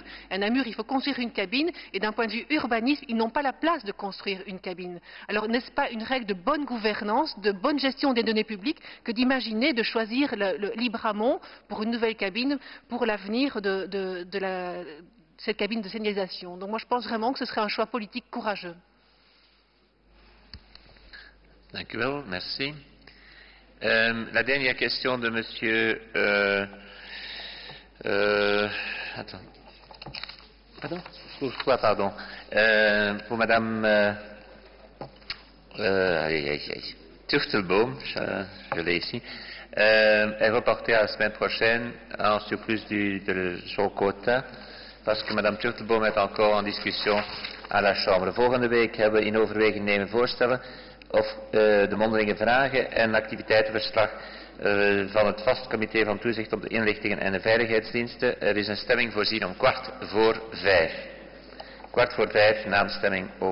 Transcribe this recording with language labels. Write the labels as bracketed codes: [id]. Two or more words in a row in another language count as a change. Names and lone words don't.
[fr] À Namur, il faut construire une cabine. Et d'un point de vue urbanisme, ils n'ont pas la place de construire une cabine. Alors, n'est-ce pas une règle de bonne gouvernance, de bonne gestion des données publiques, que d'imaginer de choisir le Libramont pour une nouvelle cabine pour l'avenir de cette cabine de signalisation. Donc moi je pense vraiment que ce serait un choix politique courageux. [nl] Dank u wel, [fr] merci. La dernière question de monsieur... attends. Pardon? Pardon. Pour madame... Turtelboom, je l'ai ici, est reporté à la semaine prochaine en surplus de son quota, parce que Madame Turtelboom est encore en discussie à la Chambre. [nl] Volgende week hebben we in overweging nemen voorstellen of de mondelinge vragen en activiteitenverslag van het vast comité van toezicht op de inlichtingen en de veiligheidsdiensten. Er is een stemming voorzien om 4:15. 4:15 na de stemming over de afgehandelde agendapunten.